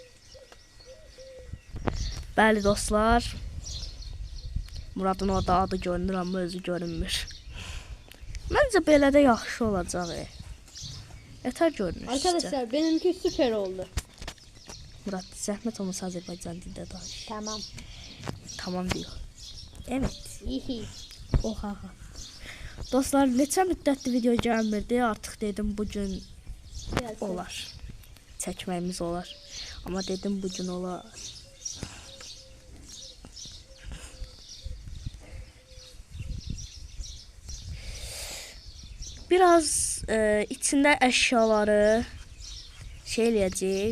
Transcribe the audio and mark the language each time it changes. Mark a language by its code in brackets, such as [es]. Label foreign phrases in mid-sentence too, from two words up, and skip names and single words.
[az] Bəli dostlar. Muradın orada adı görünür, amma özü görünmür. Məncə belə də yaxşı olacaq. Yetər görünür. [tr] Arkadaşlar, benimki süper oldu. [az] Murad, zəhmət olmasa Azərbaycan dilində danış. Tamam. [tr] Tamam diyor. Evet. İyi. Oha. [az] Dostlar, neçə müddətli video gəlmirdi. Artıq dedim bugün olar. Çəkməyimiz olar. Amma dedim bugün olar. Biraz içində əşyaları şey eləyəcəyik.